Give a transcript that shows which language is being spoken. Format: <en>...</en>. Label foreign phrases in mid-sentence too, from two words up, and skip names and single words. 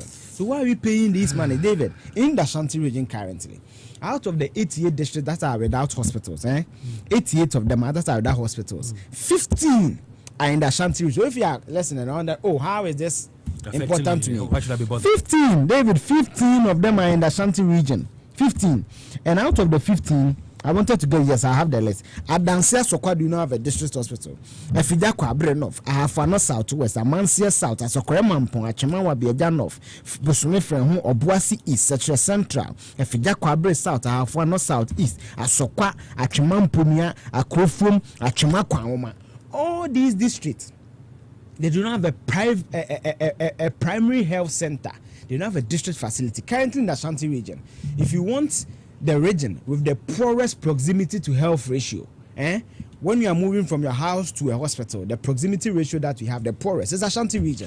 <en>So why are we paying this money? David, in the Ashanti region currently, out of the 88 districts that are without hospitals, 88 of them are that are without hospitals. 15 are in the Ashanti region. So if you are listening around that, how is this important to me? Why should I be bothered? 15, David, 15 of them are in the Ashanti region. 15. And out of the 15, I wanted to go, yes, I have the list. Adansia Sokwa do not have a district hospital. Efida Kwabre North, Ahafano South West, Amansia South, Asokore Mampong, Achemawa Biaja North, Busumi Frenhu, Obuasi East, Central, Efida Kwabre South, Ahafano South East, Asokwa, Achemampunia, Akrofum, Achemakwama. All these districts, they do not have a primary health center. They don't have a district facility. Currently in the Ashanti region, if you want the region with the poorest proximity to health ratio, when you are moving from your house to a hospital, the proximity ratio that we have, the poorest, is Ashanti region.</en>